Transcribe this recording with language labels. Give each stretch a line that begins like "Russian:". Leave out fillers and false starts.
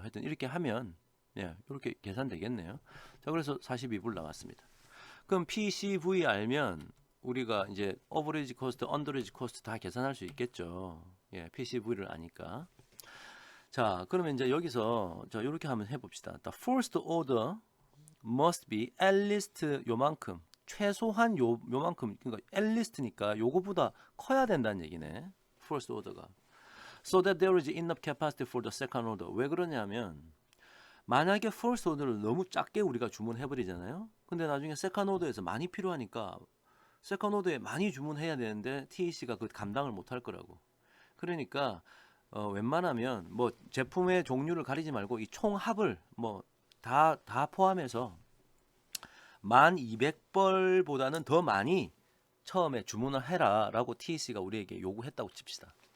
Korean: 하여튼 이렇게 하면 이렇게 계산되겠네요. 자, 그래서 42불 나왔습니다. 그럼 PCV 알면 우리가 이제 오버리지 코스트, 언더리지 코스트 다 계산할 수 있겠죠. PCV를 아니까. 자, 그러면 이제 여기서 자, 이렇게 한번 해봅시다.
English: The first order must be at least
Korean: 요만큼. 최소한 요만큼. 그러니까 at least니까 요거보다 커야 된다는 얘기네. first order가.
English: So that there is enough capacity for the second order.
Korean: 왜 그러냐면 만약에 first order를 너무 작게 우리가 주문해 버리잖아요. 근데 나중에 second order에서 많이 필요하니까 second order에 많이 주문해야 되는데 TEC가 그 감당을 못 할 거라고. 그러니까 웬만하면 뭐 제품의 종류를 가리지 말고 이 총합을 뭐 다 포함해서 1200벌보다는 더 많이 처음에 주문을 해라라고 TEC가 우리에게 요구했다고 칩시다.